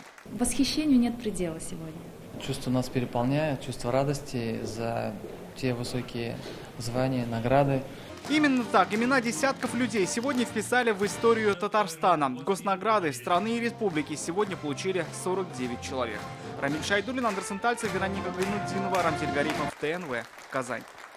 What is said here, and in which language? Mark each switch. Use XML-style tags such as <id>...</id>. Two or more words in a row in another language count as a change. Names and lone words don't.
<ru>Восхищению нет предела сегодня. Чувство нас переполняет, чувство радости за те высокие звания, награды. Именно так, имена десятков людей сегодня вписали в историю Татарстана. Госнаграды страны и республики сегодня получили 49 человек. Рамиль Шайдуллин, Андерсон Тальцев, Вероника Гайнутдинова, Рамзель Гарипов, ТНВ, Казань.</ru>